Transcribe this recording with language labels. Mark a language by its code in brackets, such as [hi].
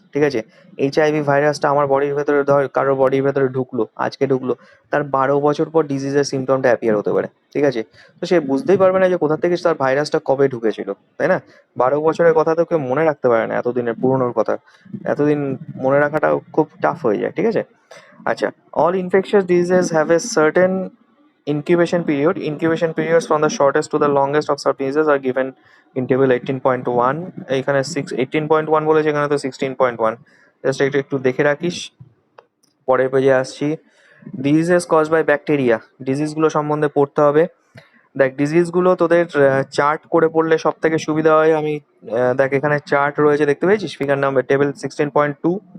[bn] ঠিক আছে, এইচআইভি ভাইরাসটা আমার বডির ভেতরে ধর কারো বডির ভেতরে ঢুকলো, আজকে ঢুকলো, তার 12 বছর পর ডিজিজের সিমটমটা অ্যাপিয়ার হতে পারে। ঠিক আছে, তো সে বুঝতেই পারবে না যে কোথা থেকে তার ভাইরাসটা কবে ঢুকেছিল, তাই না? 12 বছরের কথা তো কেউ মনে রাখতে পারে না, এতদিনের পুরনোর কথা এতদিন মনে রাখাটা খুব টাফ হয়ে যায়। ঠিক আছে, আচ্ছা, [en] all infectious diseases have a certain incubation period. Incubation periods from the shortest to the longest of some diseases are given in table 18.1। [bn] এখানে 18.1 বলেছে, এখানে তো 16.1। জাস্ট একটু একটু দেখে রাখিস, পরের পেজে আসছি। [en] diseases cause by bacteria, [bn] ডিজিজগুলো সম্বন্ধে পড়তে হবে। দেখ ডিজিজগুলো তোদের চার্ট করে পড়লে সব থেকে সুবিধা হয়। আমি দেখ এখানে চার্ট রয়েছে, দেখতে পেয়েছিস ফিগার নাম্বার টেবিল 16.2।